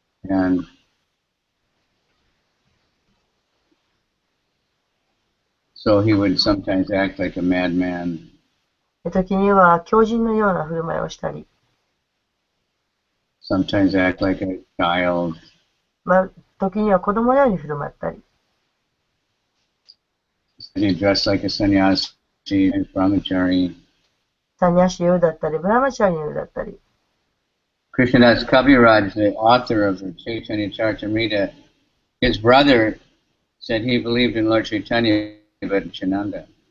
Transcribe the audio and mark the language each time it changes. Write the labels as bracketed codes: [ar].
[en] And so he would sometimes act like a madman. [ja] 時には狂人のような振る舞いをしたり、 [en] Sometimes act like a child. [ja] 時には子供のように振る舞ったり、 [en] He dressed like a sannyasi and brahmachari. [ja] サニャシユだったり、ブラマチャリユだったり、 [en] Krishnadas Kaviraj, the author of the Chaitanya Charitamrita, his brother said he believed in Lord Chaitanya but Nityananda.